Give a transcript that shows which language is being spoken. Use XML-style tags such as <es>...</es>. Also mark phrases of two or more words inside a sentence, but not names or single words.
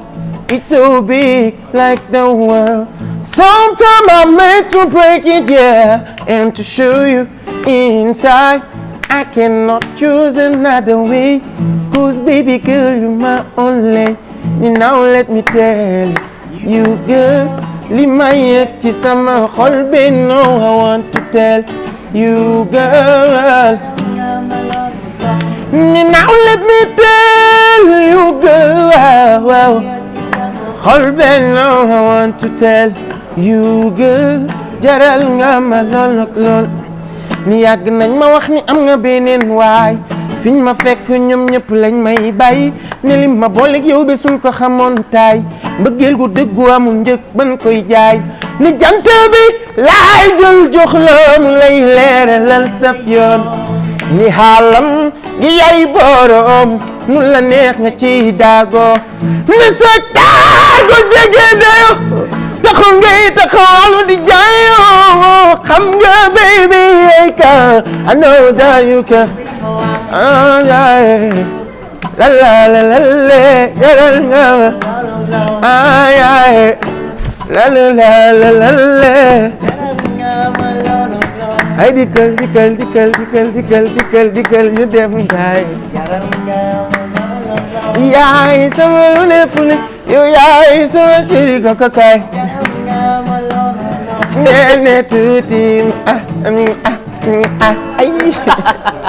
<en>It's so big, like the world. Sometimes I'm meant to break it, yeah, and to show you inside. I cannot choose another way, 'cause baby girl, you're my only. Now let me tell you, girl,</en> <wo>li ma yëg ci sama xol bi,</wo> <en>no, I want to tell you, girl. Now let me tell you, girl.</en> <wo>Xol bi,</wo> <en>no, I want to tell you, girl.</en> <wo>Jaral nga ma lool. Ni yàgg nañ ma wax ni am nga beneen waay, fiñ ma fekk ñoom ñëpp lañ may bàyyi, ne li ma booleeg yow be suñ ko xamoon taay, mbëggeel gu dëggu amul njëg ban koy jaay, ni jant bi laay jël jox la mu lay leeralal saf yoon, ni xaalam gi yaay borom nu la neex nga ci daago, ni sa taar ko jege dayo taxaw ngay taxawalu di jaayoo, xam nga baby ka</wo> <en>I know that you can,</en> <wo>la yaral nga ay dikkal ñu dem gaay, yaay sama lu ne fu ne, yow yaay sama ciri kakakaay, nene tuuti ay</wo>